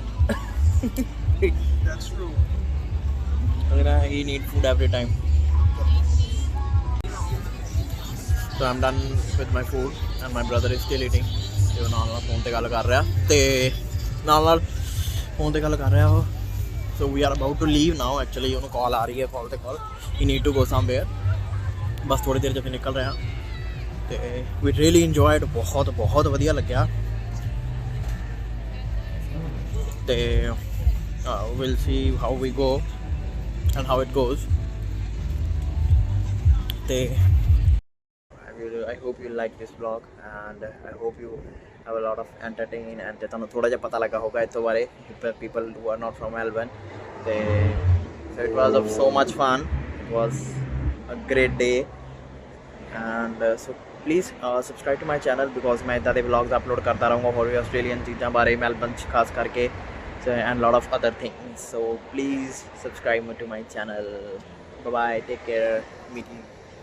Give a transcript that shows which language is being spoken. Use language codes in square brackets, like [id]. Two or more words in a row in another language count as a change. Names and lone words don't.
[en] That's true. He need food every time so I'm done with my food and my brother is still eating [pa] ਤੇ ਉਹ ਨਾਲ ਫੋਨ ਤੇ ਗੱਲ ਕਰ ਰਿਹਾ ਤੇ ਨਾਲ ਫੋਨ ਤੇ ਗੱਲ ਕਰ ਰਿਹਾ ਉਹ [en] so we are about to leave now actually [pa] ਉਹਨੂੰ ਕਾਲ ਆ ਰਹੀ ਹੈ ਕਾਲ ਤੇ ਕਾਲ [en] he need to go somewhere [pa] ਬਸ ਥੋੜੀ ਦੇਰ 'ਚ ਅਸੀਂ ਨਿਕਲ ਰਹੇ ਹਾਂ ਤੇ [en] we really enjoyed [pa] ਬਹੁਤ ਵਧੀਆ ਲੱਗਿਆ [en] ਤੇ we'll see how we go and how it goes ਤੇ I hope you like this vlog and I hope you have a lot of entertain and [pa] ਤੁਹਾਨੂੰ ਥੋੜਾ ਜਿਹਾ ਪਤਾ ਲੱਗਾ ਹੋਗਾ ਇਸ ਬਾਰੇ [en] people who are not from Melbourne so it was so much fun it was a great day and so please subscribe to my channel because [pa] ਮੈਂ ਇਦਾਂ ਦੇ [en] vlogs upload [hi] करता रहूँगा और भी [pa] Australian चीज़ां बारे Melbourne खास करके [en] and lot of other things so please subscribe to my channel bye bye take care meet you